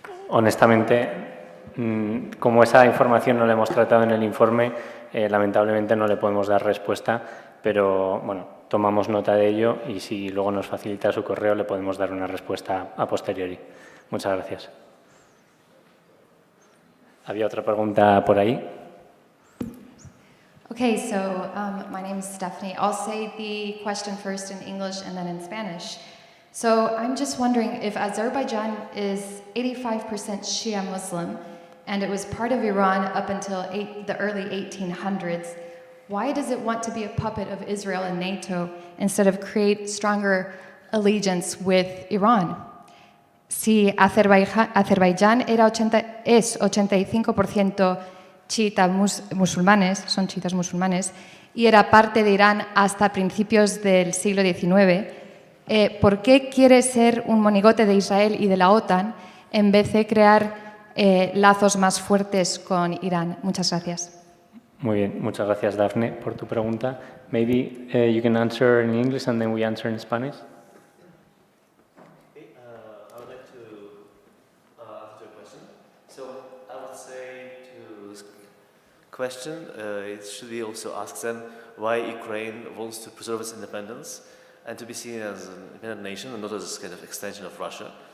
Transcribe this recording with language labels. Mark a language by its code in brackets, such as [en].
[es] Honestamente, como esa información no la hemos tratado en el informe, lamentablemente no le podemos dar respuesta, pero bueno, tomamos nota de ello y si luego nos facilita su correo le podemos dar una respuesta a posteriori. Muchas gracias. ¿Había otra pregunta por ahí? [en] Okay, so my name is Stephanie. I'll say the question first in English and then in Spanish. So I'm just wondering if Azerbaijan is 85% Shia Muslim and it was part of Iran up until the early 1800s, why does it want to be a puppet of Israel and NATO instead of create stronger allegiance with Iran? [es] si Azerbaiyán es 85% chiitas musulmanes, son chiitas musulmanes, y era parte de Irán hasta principios del siglo XIX, ¿por qué quiere ser un monigote de Israel y de la OTAN en vez de crear lazos más fuertes con Irán? Muchas gracias. Muy bien, muchas gracias, Daphne, por tu pregunta. [en] Maybe you can answer in English and then we answer in Spanish. I would like to answer your question. So I would say to this question, it should be also asked then why Ukraine wants to preserve its independence and to be seen as an independent nation and not as kind of extension of Russia.